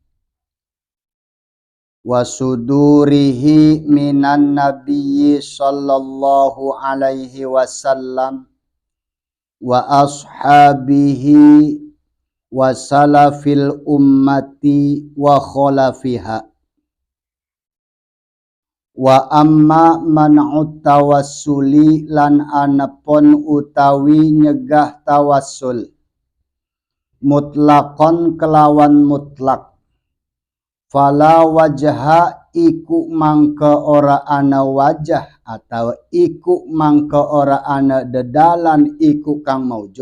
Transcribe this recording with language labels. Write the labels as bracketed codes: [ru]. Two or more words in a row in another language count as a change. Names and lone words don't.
[ar] وصدوره من النبي صلى الله عليه وسلم وأصحابه وسلف الأمة وخلفها. وأما منع التوسل [jv] lan anapun utawi nyegah tawassul mutlaqon kelawan mutlak [ar] فلا وجه [jv] iku mangka ora ana wajah atau iku mangka ora ana dedalan iku kang maujud.